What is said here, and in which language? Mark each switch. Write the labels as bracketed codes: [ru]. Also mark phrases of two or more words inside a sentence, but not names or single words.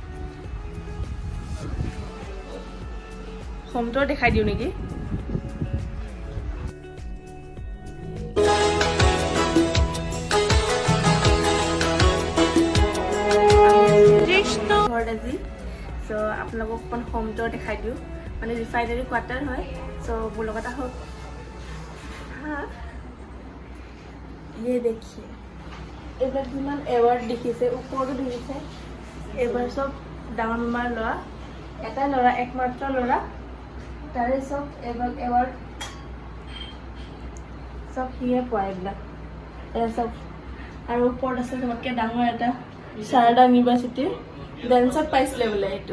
[en] home tour [hi] दिखाई दियो नेकी আজি सो आप लोगों को [en] home tour [hi] दिखाई दियो माने [en] refinery quarter [hi] है। सो वो लोग हो हाँ ये देखिए [as] এইবিলাক কিমান এৱাৰ্ড দেখিছে ওপৰতো দেখিছে। এবাৰ চব ডাঙৰ মামাৰ ল'ৰা এটা ল'ৰা একমাত্ৰ ল'ৰা তাৰে চব এৱাৰ্ড চব সিয়ে পোৱা এইবিলাক চব। আৰু ওপৰত আছে চবতকৈ ডাঙৰ এটা শাৰদা ইউনিভাৰ্চিটিৰ ডেন্সত পাইছিলে বোলে এইটো।